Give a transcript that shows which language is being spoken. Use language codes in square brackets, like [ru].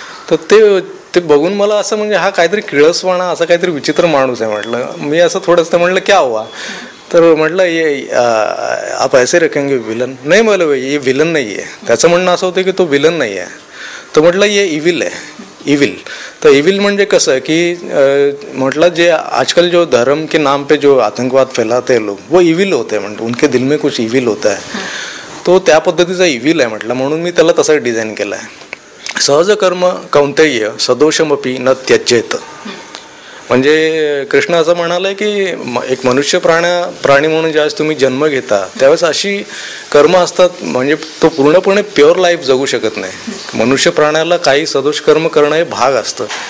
[mr] तर ते बघून मला असं म्हणजे हा काहीतरी किळसवाणा असा काहीतरी विचित्र माणूस आहे म्हटलं. मी असं थोडंसं म्हटलं [hi] क्या हुआ, [mr] तर म्हटलं [hi] ये आप ऐसे रखेंगे [mr] विलन नाही, मला ये विलन नाही आहे. त्याचं म्हणणं असं होतं की तो विलन नाही आहे. तर म्हटलं ये इविल आहे, इविल. तर इविल म्हणजे कसं की म्हटलं जे [hi] आजकल जो धर्म के नाम पे जो आतंकवाद फैलाते हैं लोग वो इविल होते हैं, म्हणजे उनके दिल में कुछ इविल होता है. [mr] तो त्या पद्धतीचा इविल आहे म्हटलं. म्हणून मी त्याला तसं डिझाईन केलं आहे. [sa] सहज कर्म कौंतेय सदोषमपी न त्यजेत. [mr] म्हणजे कृष्ण असं म्हणालंय की एक मनुष्य प्राणी म्हणून ज्यावेळेस तुम्ही जन्म घेता त्यावेळेस अशी कर्म असतात म्हणजे तो पूर्णपणे प्युअर लाईफ जगू शकत नाही. मनुष्य प्राण्याला काही सदोष कर्म करणं हे भाग असतं.